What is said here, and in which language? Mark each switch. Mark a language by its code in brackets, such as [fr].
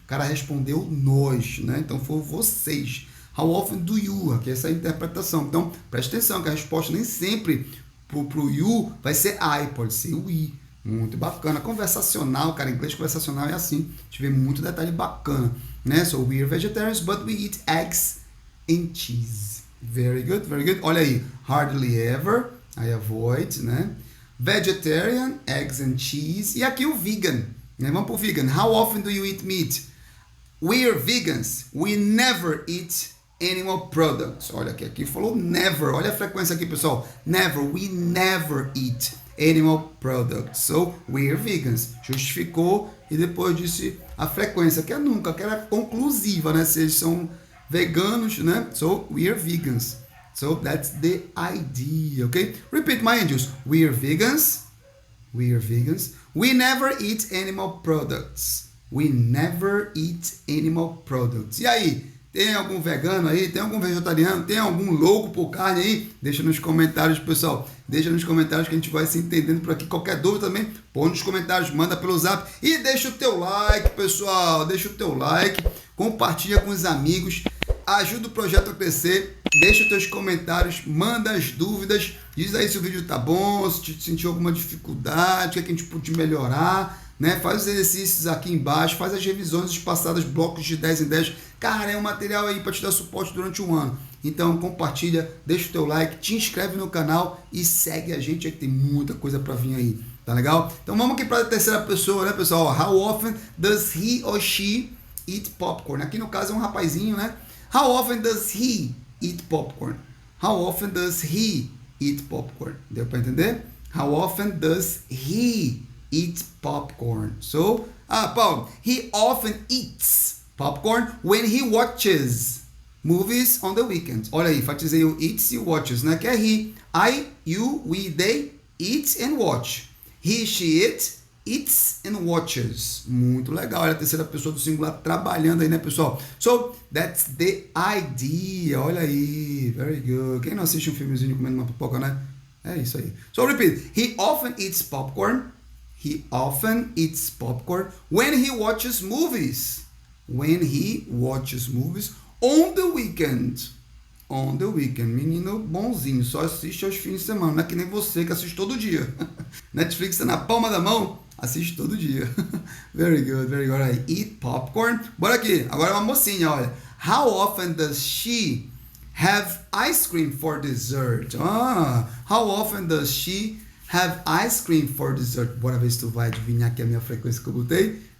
[pt] O cara respondeu nós, né? Então, foi vocês. [en] How often do you? [pt] Aqui essa é a interpretação. Então, presta atenção que a resposta nem sempre pro you vai ser I, pode ser we. Muito bacana. Conversacional, cara. Inglês conversacional é assim. A gente vê muito detalhe bacana, né? [en] So, we are vegetarians, but we eat eggs and cheese. Very good, very good. [pt] Olha aí. [en] Hardly ever. I avoid, né? Vegetarian, eggs and cheese. [pt] E aqui o vegan, né? Vamos pro vegan. [en] How often do you eat meat? We are vegans. We never eat animal products. [pt] Olha aqui falou never. Olha a frequência aqui, pessoal. [en] Never. We never eat animal products. So, we are vegans. [pt] Justificou e depois disse a frequência, que é nunca, que era conclusiva, né? Se eles são veganos, né? [en] So, we are vegans. So that's the idea, okay? Repeat, my angels. We are vegans. We are vegans. We never eat animal products. We never eat animal products. [pt] E aí, tem algum vegano aí? Tem algum vegetariano? Tem algum louco por carne aí? Deixa nos comentários, pessoal. Deixa nos comentários que a gente vai se entendendo por aqui. Qualquer dúvida também, põe nos comentários, manda pelo zap. E deixa o teu like, pessoal. Deixa o teu like. Compartilha com os amigos. Ajuda o projeto a crescer. Deixa os teus comentários, manda as dúvidas, diz aí se o vídeo tá bom, se sentiu alguma dificuldade, o que a gente pode melhorar, né? Faz os exercícios aqui embaixo, faz as revisões espaçadas, blocos de 10 em 10. Cara, é um material aí para te dar suporte durante um ano. Então compartilha, deixa o teu like, te inscreve no canal e segue a gente aí que tem muita coisa para vir aí, tá legal? Então vamos aqui para a terceira pessoa, né, pessoal? [en] How often does he or she eat popcorn? [pt] Aqui no caso é um rapazinho, né? [en] How often does he eat popcorn? How often does he eat popcorn? [pt] Deu para entender? [en] How often does he eat popcorn? So, Paulo, he often eats popcorn when he watches movies on the weekend. [pt] Olha aí, enfatizei o eats e watches, né? Que é he. [en] I, you, we, they eat and watch. He, she, it eats and watches. [pt] Muito legal. Olha a terceira pessoa do singular trabalhando aí, né, pessoal? [en] So, that's the idea. [pt] Olha aí. [en] Very good. [pt] Quem não assiste um filmezinho comendo uma pipoca, né? É isso aí. [en] So, repeat. He often eats popcorn. He often eats popcorn when he watches movies. When he watches movies on the weekend. On the weekend. [pt] Menino bonzinho. Só assiste aos fins de semana. Não é que nem você que assiste todo dia. Netflix é na palma da mão. Assiste todo dia. [en] Very good, very good. Right. Eat popcorn. [pt] Bora aqui. Agora é uma mocinha, olha. [en] How often does she have ice cream for dessert? How often does she have ice cream for dessert? [pt] Bora ver se tu vai adivinhar aqui a minha frequência que eu botei.